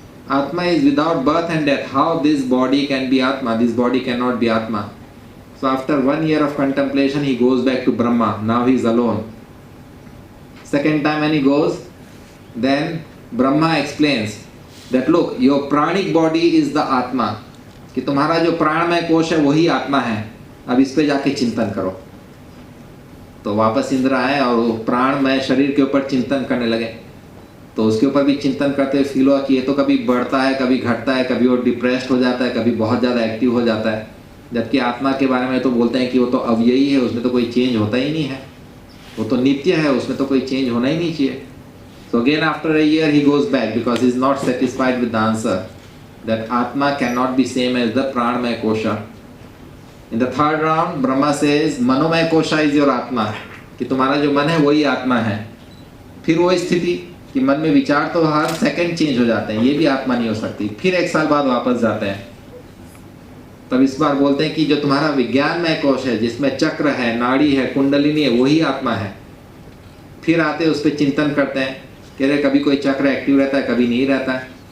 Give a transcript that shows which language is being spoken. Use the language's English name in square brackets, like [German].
[English] Atma is without birth and death. How this body can be Atma? This body cannot be Atma. So after 1 year of contemplation, he goes back to Brahma. Now he is alone. Second time when he goes, then Brahma explains that look, your pranic body is the Atma. [Hindi] कि तुम्हारा जो प्राणमय कोश है वही आत्मा है, अब इस पे जाके चिंतन करो. तो वापस इंद्र आए और वो प्राणमय शरीर के ऊपर चिंतन करने लगे. तो उसके ऊपर भी चिंतन करते हुए फील हुआ कि ये तो कभी बढ़ता है, कभी घटता है, कभी वो डिप्रेस्ड हो जाता है, कभी बहुत ज़्यादा एक्टिव हो जाता है. जबकि आत्मा के बारे में तो बोलते हैं कि वो तो अव्ययी है, उसमें तो कोई चेंज होता ही नहीं है, वो तो नित्य है, उसमें तो कोई चेंज होना ही नहीं चाहिए. [English] So again after a year he goes back because he is not satisfied with the answer that Atma cannot be same as the Pranamaya Kosha. In the third round Brahma says Manomaya Kosha is your Atma, [Hindi] कि तुम्हारा जो मन है वही आत्मा है. फिर वो स्थिति कि मन में विचार तो हर सेकंड चेंज हो जाते हैं, ये भी आत्मा नहीं हो सकती. फिर 1 साल बाद वापस जाते हैं. तब इस बार बोलते हैं कि जो तुम्हारा विज्ञानमय कोश है जिसमें चक्र है, नाड़ी है, कुंडलिनी है, वही आत्मा है. फिर आते उस पर चिंतन करते हैं कि अरे कभी कोई चक्र एक्टिव रहता है, कभी नहीं रहता है.